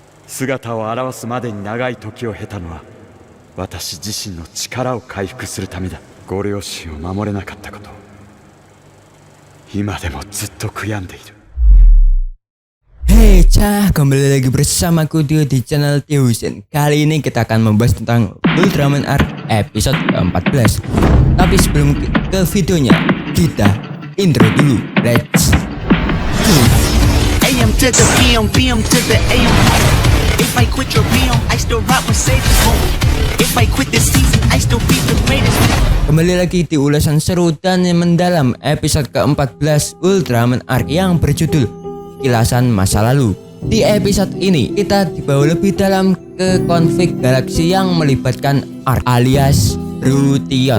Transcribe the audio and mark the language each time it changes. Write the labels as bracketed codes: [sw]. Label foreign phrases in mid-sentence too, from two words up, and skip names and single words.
[ja] 姿を現すまでに長い時を経たのは私自身の力を回復するためだ。ご両親を守れなかったことを今でもずっと悔やんでいる。 [id] Hey cah, kembali lagi bersamaku Tio di channel Tiosen. Kali ini kita akan membahas tentang Ultraman Arc episode ke-14. Tapi sebelum ke videonya, kita intro dulu. [en] Let's go. AM to the PM, PM to the AM. If I quit your PM, I still rock with Sage's home. If I quit this season, I still be the greatest. [id] Kembali lagi di ulasan seru dan mendalam episode ke-14 Ultraman Arc yang berjudul Kilasan Masa Lalu. Di episode ini kita dibawa lebih dalam ke konflik galaksi yang melibatkan Arc alias Rution.